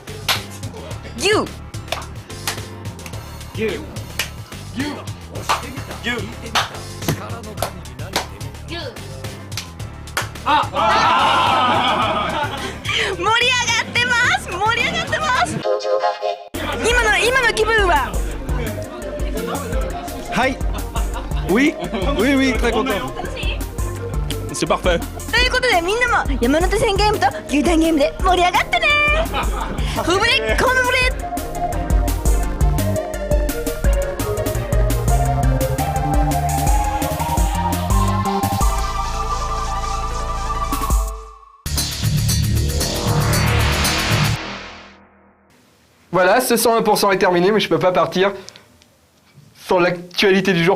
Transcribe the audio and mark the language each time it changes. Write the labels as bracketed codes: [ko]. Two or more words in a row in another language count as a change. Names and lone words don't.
[ja] ー。盛り上がってます盛り上がってます今の気分は Hi. [fr] Oui, oui, oui, très content. C'est parfait. [ja] ということでみんなも山手線ゲームと牛タンゲームで盛り上がってねフブリコムブリ [fr] Voilà, ce 101% est terminé, mais je peux pas partir sans l'actualité du jour.